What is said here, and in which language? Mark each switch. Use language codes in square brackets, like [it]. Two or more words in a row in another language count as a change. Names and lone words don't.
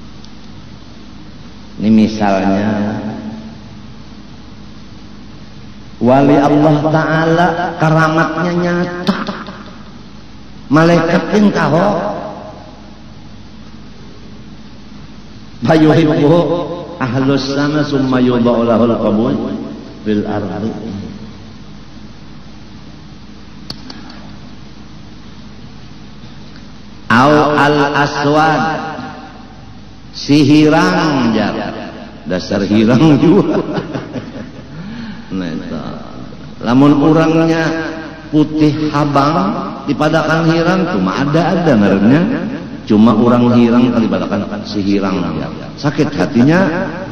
[bjn] Ini misalnya Wali Allah Ta'ala karamatnya nyata. Malaikat yang tahu. [ar] فيحبه أهل السماء ثم يوضع له القبول في الأرض. أو الأسود, [bjn] si hirang jar. Dasar hirang juga. Nah, lamun orangnya putih habang dipadakan hirang cuma ada ngarannya. Cuma orang hirang dipadakan si hirang sakit hatinya.